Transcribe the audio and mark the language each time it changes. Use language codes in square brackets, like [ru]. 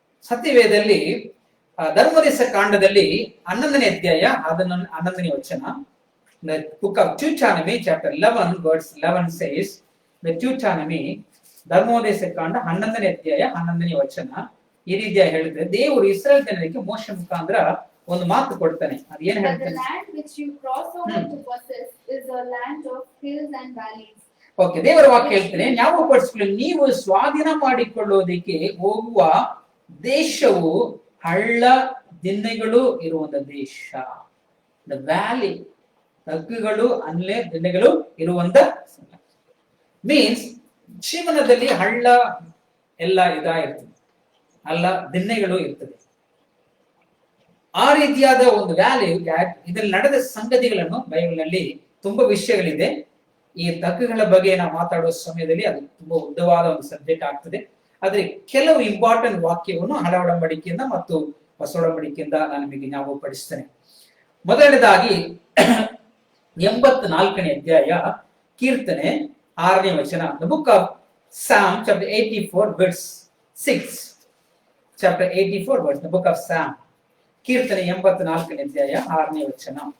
[kn] ಸತ್ಯವೇದದಲ್ಲಿ ಧರ್ಮೋಪದೇಶ ಕಾಂಡದಲ್ಲಿ 11ನೇ ಅಧ್ಯಾಯ 11ನೇ ವಚನ, [en] the book of Deuteronomy chapter 11 verse 11 says, [kn] the Deuteronomy ಧರ್ಮೋಪದೇಶ ಕಾಂಡ 11ನೇ ಅಧ್ಯಾಯ 11ನೇ ವಚನ ಈ ರೀತಿಯಾಗಿ ಹೇಳಿದ್ರೆ, ದೇವರು ಇಸ್ರಾಯೇಲ್ ಜನರಿಗೆ ಮೋಶೆ ಮುಖಾಂತರ ಒಂದು ಮಾತು ಕೊಡ್ತಾನೆ. ಅದು ಏನ್ [en] But the [kn] ಹೇಳ್ತಾನೆ? [en] land which you cross over to possess is a land of hills and valleys. [kn] Okay, ದೇವರ ವಾಕ್ಯ ಹೇಳ್ತಾನೆ, ಜ್ಞಾಪಕಪಡಿಸಿಕೊಳ್ಳಿ, ನೀವು ಸ್ವಾಧೀನ ಮಾಡಿಕೊಳ್ಳುವುದಕ್ಕೆ ಹೋಗುವ ದೇಶವು ಹಳ್ಳ ದಿಣ್ಣೆಗಳು ಇರುವಂತ ದೇಶ. [en] the valley, [kn] ತಗ್ಗುಗಳು ಅಲ್ಲೇ ದಿಣ್ಣೆಗಳು ಇರುವಂತ ಮೀನ್ಸ್ ಜೀವನದಲ್ಲಿ ಹಳ್ಳ ಎಲ್ಲ ಇರ್ತದೆ, ಅಲ್ಲ ದಿಣ್ಣೆಗಳು ಇರ್ತದೆ. ಆ ರೀತಿಯಾದ ಒಂದು ವ್ಯಾಲಿ ಇದರಲ್ಲಿ ನಡೆದ ಸಂಗತಿಗಳನ್ನು ಬೈಬಲ್ನಲ್ಲಿ ತುಂಬಾ ವಿಷಯಗಳಿದೆ. ಈ ತಗ್ಗುಗಳ ಬಗ್ಗೆ ನಾವು ಮಾತಾಡುವ ಸಮಯದಲ್ಲಿ ಅದು ತುಂಬಾ ಉದ್ದವಾದ ಒಂದು ಸಬ್ಜೆಕ್ಟ್ ಆಗ್ತದೆ. ಆದ್ರೆ ಕೆಲವು ಇಂಪಾರ್ಟೆಂಟ್ ವಾಕ್ಯವನ್ನು ಹಳೆ ಒಡಂಬಡಿಕೆಯಿಂದ ಮತ್ತು ಹೊಸ ಒಡಂಬಡಿಕೆಯಿಂದ ನಾನು ನಿಮಗೆ ಜ್ಞಾಪಕಪಡಿಸ್ತೇನೆ. ಮೊದಲನೇದಾಗಿ 84ನೇ ಅಧ್ಯಾಯ ಕೀರ್ತನೆ 6ನೇ ವಚನ, [en] the book of Psalm [kn] chapter 84 verse 6, chapter 84 verse, the book of Psalm, ಕೀರ್ತನೆ 84ನೇ ಅಧ್ಯಾಯ 6ನೇ ವಚನ.